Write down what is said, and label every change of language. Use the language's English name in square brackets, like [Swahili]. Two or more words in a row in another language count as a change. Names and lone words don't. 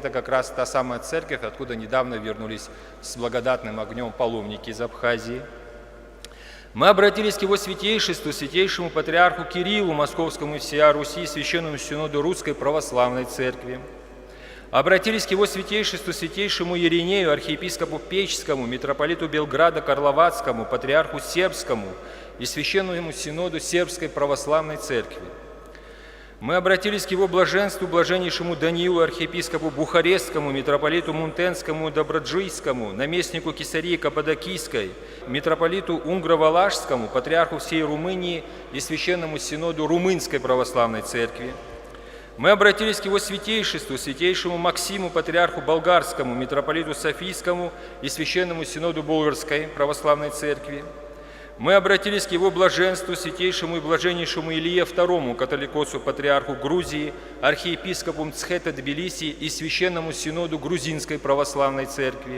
[Russian] Это как раз та самая церковь, откуда недавно вернулись с благодатным огнем паломники из Абхазии. Мы обратились к его святейшеству, святейшему патриарху Кириллу, Московскому и всея Руси, Священному Синоду Русской православной церкви. Обратились к его святейшеству, святейшему Иринею, архиепископу Печскому, митрополиту Белграда Карловацкому, патриарху Сербскому и Священному Синоду Сербской православной церкви. Мы обратились к его блаженству, блаженнейшему Даниилу, архиепископу Бухарестскому, митрополиту Мунтенскому, Доброджийскому, наместнику Кесарии Каппадокийской, митрополиту Унгро-Валашскому, патриарху всей Румынии и Священному Синоду Румынской православной церкви. Мы обратились к Его Святейшеству, Святейшему Максиму, Патриарху Болгарскому, Митрополиту Софийскому и Священному Синоду Болгарской Православной Церкви. Мы обратились к Его Блаженству, Святейшему и Блаженнейшему Илье II, католикосу, Патриарху Грузии, архиепископу Мцхета Тбилиси и Священному Синоду Грузинской Православной Церкви.